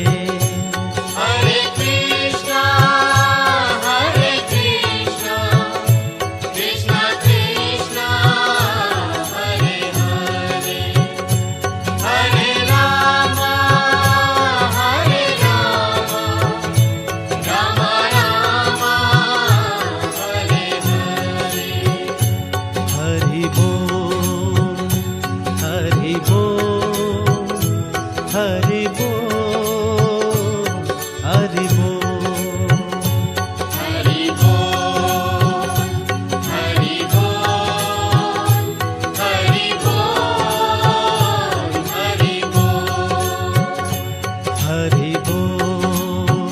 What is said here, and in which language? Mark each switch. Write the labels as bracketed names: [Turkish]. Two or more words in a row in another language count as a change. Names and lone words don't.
[Sanskrit] हरे कृष्ण, हरे कृष्ण, कृष्ण कृष्ण, हरे हरे, हरे राम, हरे राम, राम राम, हरे हरे. [Hindi] हरि बोल हरि बोल हरि बोल हरि बोल हरि बोल, हरि बोल, हरि बोल, हरि बोल.